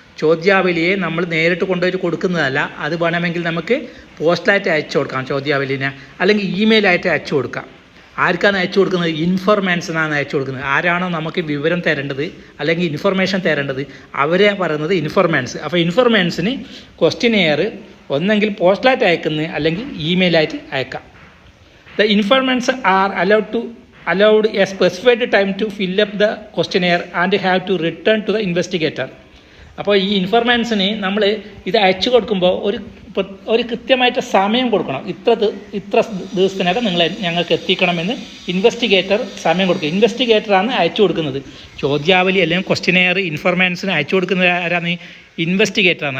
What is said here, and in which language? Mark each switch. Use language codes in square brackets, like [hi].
[ml] ചോദ്യാവലിയെ നമ്മൾ നേരിട്ട് കൊണ്ടുപോയിട്ട് കൊടുക്കുന്നതല്ല. അത് വേണമെങ്കിൽ നമുക്ക് പോസ്റ്റലായിട്ട് അയച്ചു കൊടുക്കാം ചോദ്യാവലിനെ, അല്ലെങ്കിൽ ഇമെയിലായിട്ട് അയച്ചു കൊടുക്കാം. ആർക്കാണ് അയച്ചു കൊടുക്കുന്നത്? ഇൻഫർമേഷനാണ് അയച്ചു കൊടുക്കുന്നത്. ആരാണോ നമുക്ക് വിവരം തരേണ്ടത് അല്ലെങ്കിൽ ഇൻഫർമേഷൻ തരേണ്ടത് അവരെ പറയുന്നത് ഇൻഫർമേഷൻസ്. അപ്പോൾ ഇൻഫർമേഷൻസിന് ക്വസ്റ്റ്യനെയർ ഒന്നെങ്കിൽ പോസ്റ്റലായിട്ട് അയക്കുന്നത് അല്ലെങ്കിൽ ഇമെയിലായിട്ട് അയക്കാം. [en] The informations are allowed a specified time to fill up the questionnaire and have to return to the investigator. [ml] അപ്പോൾ ഈ ഇൻഫർമേഷന് നമ്മൾ ഇത് അയച്ചു കൊടുക്കുമ്പോൾ ഒരു കൃത്യമായിട്ട് സമയം കൊടുക്കണം. ഇത്ര ദിവസത്തിനകം ഞങ്ങൾക്ക് എത്തിക്കണമെന്ന് ഇൻവെസ്റ്റിഗേറ്റർ സമയം കൊടുക്കുക. ഇൻവെസ്റ്റിഗേറ്ററാണ് അയച്ചു കൊടുക്കുന്നത്. ചോദ്യാവലി അല്ലെങ്കിൽ ക്വസ്റ്റ്യനെയർ ഇൻഫർമേഷന് അയച്ചു കൊടുക്കുന്നത് ആരാണ്? ഇൻവെസ്റ്റിഗേറ്ററാണ്.